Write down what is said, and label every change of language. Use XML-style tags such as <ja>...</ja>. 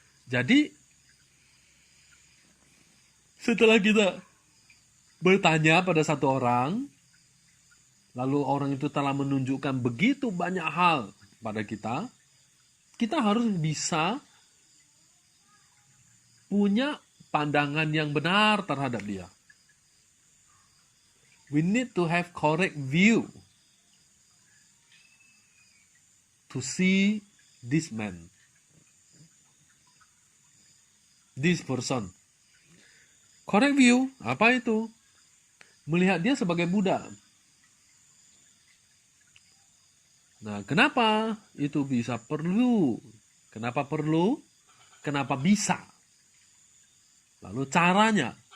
<id>Jadi, setelah kita bertanya pada satu orang, lalu orang itu telah menunjukkan begitu banyak hal pada kita harus bisa punya pandangan yang benar terhadap dia.</id> <en>We need to have correct view to see this man, this person.</en> <id>Correct view, apa itu? Melihat dia sebagai Buddha. Nah, kenapa itu bisa perlu? Kenapa perlu? Kenapa bisa? Lalu caranya.</id>